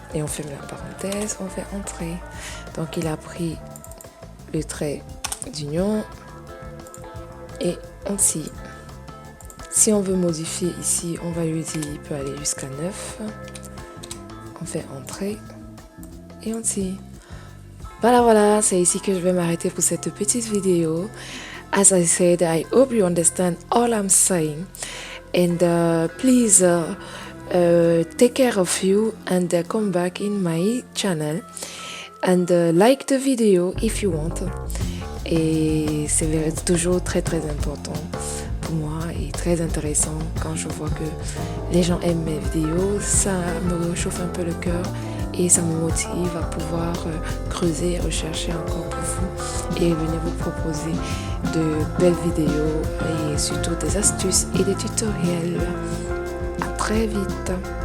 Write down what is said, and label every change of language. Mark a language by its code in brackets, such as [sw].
[fr] Et on ferme la parenthèse, on fait entrer. Donc, il a pris le trait d'union et on tire. Si on veut modifier ici, on va lui dire il peut aller jusqu'à 9. On fait entrer et on tire. Voilà, c'est ici que je vais m'arrêter pour cette petite vidéo. [en] As I said, I hope you understand all I'm saying. And please take care of you and come back in my channel. And like the video if you want. [fr] Et c'est toujours très important pour moi et très intéressant quand je vois que les gens aiment mes vidéos. Ça me chauffe un peu le cœur et ça me motive à pouvoir creuser et rechercher encore pour vous et venir vous proposer de belles vidéos et surtout des astuces et des tutoriels. À très vite.